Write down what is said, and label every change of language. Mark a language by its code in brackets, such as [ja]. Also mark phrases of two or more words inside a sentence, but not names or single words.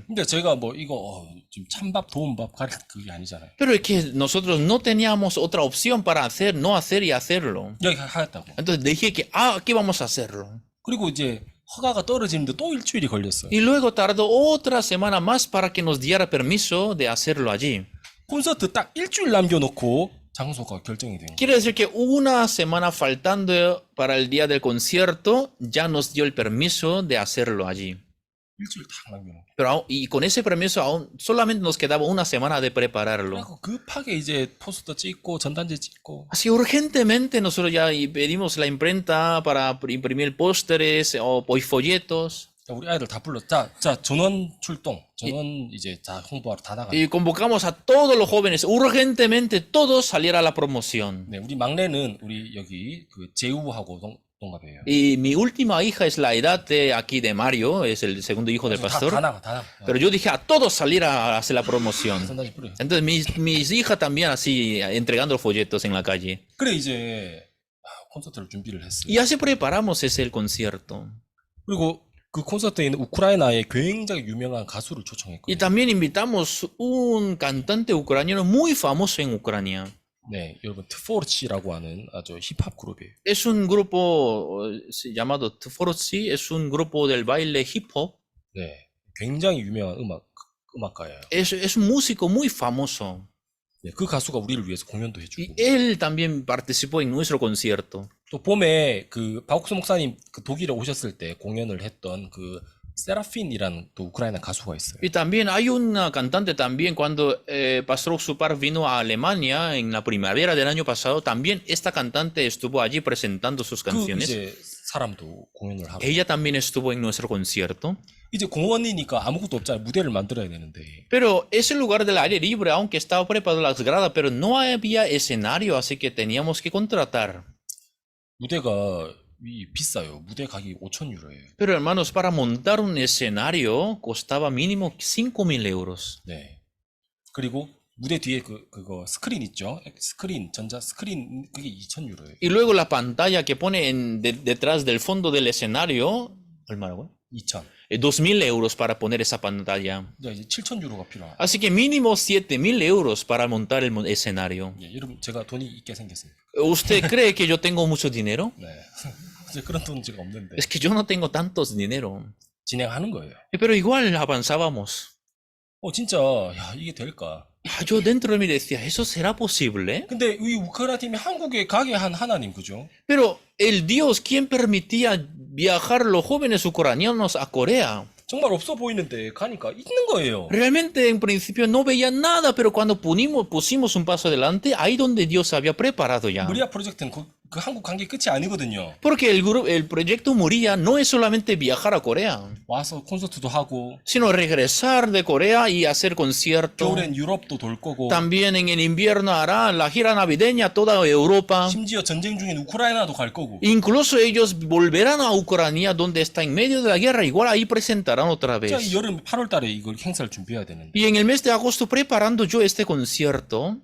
[ko] 근데 제가 뭐 이거 지금 찬밥 도움밥 가리 그게 아니잖아요. [es] Pero es que nosotros no teníamos otra opción para hacer, no hacer y hacerlo. [ko] 여기 하였다고. [es] Entonces dije que, aquí vamos a hacerlo. [ko] 그리고 이제 허가가 떨어지는데 또 일주일이 걸렸어요. [es] Y luego tardó otra semana más para que nos diera permiso de hacerlo allí. [ko] 콘서트 딱 일주일 남겨놓고 장소가 결정이 된 거예요. [es] Quiere decir que una semana faltando para el día del concierto, ya nos dio el permiso de hacerlo allí. [ko] 일주일 딱 남겨놓고. [es] Pero y con ese permiso aún solamente nos quedaba una semana de prepararlo. [ko] 그리고 급하게 이제 포스터 찍고 전단지 찍고. [es] Así urgentemente nosotros ya pedimos la imprenta para imprimir pósteres o folletos. [ko] 우리 아이들 다 불러. 자 전원 출동. 전원 이제 다 홍보하러 다 나가. [es] Y convocamos a todos los jóvenes urgentemente, todos salir a la promoción. [ko] 네, 우리 막내는 우리 여기 그 제우하고 동갑이에요. [es] Y mi última hija es la edad de aquí de Mario, es el segundo hijo del [ko] 다 [es] pastor. [ko] 나가. [es] Pero yo dije a todos salir a hacer la promoción. [ko] 전단지 뿌려. [es] Entonces mis hijas también así entregando folletos en la calle. [ko] 그래 이제 콘서트를 준비를 했어요. [es] Y así preparamos ese el concierto. [ko] 그리고 그 콘서트에 있는 우크라이나의 굉장히 유명한 가수를 [es] Y [ko] 초청했거든요. [es] también invitamos un cantante ucraniano muy famoso en Ucrania. [ko] 네, 여러분 트포르치라고 하는 아주 힙합 그룹이에요. [es] Es un grupo llamado Tvorotsi, es un grupo del baile [en] hip hop. [ko] 네, 굉장히 유명한 음악가예요. [es] Es un músico muy famoso. [ko] 네, 그 가수가 우리를 위해서 공연도 [es] Y [ko] 해주고. [es] él también participó en nuestro concierto. [ko] 또 봄에 그 바옥스 목사님 그 독일에 오셨을 때 공연을 했던 그 세라핀이라는 또 우크라이나 가수가 있어요. [es] Y también hay una cantante también cuando Pastor Oxupar vino a Alemania en la primavera del año pasado, también esta cantante estuvo allí presentando sus [ko] 그 [es] canciones. [ko] 이제 사람도 공연을 하고. [es] Ella también estuvo en nuestro concierto. [ko] 이제 공원이니까 아무것도 없잖아요. 무대를 만들어야 되는데. [es] Pero ese lugar del aire libre, aunque estaba preparado las gradas, pero no había escenario, así que teníamos que contratar. [ko] 무대가 비싸요. 무대 가격이 5,000유로예요. [es] Pero hermanos, para montar un escenario costaba mínimo 5.000 euros. [ko] 네. 그리고 무대 뒤에 그거 스크린 있죠? 스크린, 전자 스크린, 그게 2,000유로예요. [es] Y luego la pantalla que pone detrás del fondo del escenario, 2,000. 2.000 euros para poner esa pantalla. [ko] 이제 7,000유로가 필요해요. [es] Así que mínimo 7.000 euros para montar el escenario. [ko] 예, 여러분, 제가 돈이 있게 생겼어요. [es] ¿Usted cree que yo tengo mucho dinero? [ko] 네. 이제 그런 돈 제가 없는데. [es] Es que yo no tengo tantos dinero. [ko] 진행하는 거예요. [es] Pero igual avanzábamos. [ko] 진짜, 야, 이게 될까? [es] Yo dentro de mí decía, ¿eso será posible? [ko] 근데 이 우크라이나 팀이 한국에 가게 한 하나님, 그죠? [es] Pero el Dios, ¿quién permitía viajar los jóvenes ucranianos a Corea? [ko] 정말 없어 보이는데 가니까 있는 거예요. [es] Realmente en principio no veía nada, pero cuando pusimos un paso adelante, ahí donde Dios había preparado ya. [ko] 무리아 프로젝트는 그 한국 관계 끝이 아니거든요. [es] Porque el proyecto Muría no es solamente viajar a Corea, [ko] 와서 콘서트도 하고, [es] sino regresar de Corea y hacer conciertos. [ko] 겨울엔 유럽도 돌 거고, [es] También en el invierno hará la gira navideña toda Europa. [ko] 심지어 전쟁 중인 우크라이나도 갈 거고. [es] Incluso ellos volverán a Ucrania, donde está en medio de la guerra, igual ahí presentarán otra [ko] 자, [es] vez. [ko] 이 여름 8월 달에 이걸 행사를 준비해야 되는데. [es] Y en el mes de agosto, preparando yo este concierto,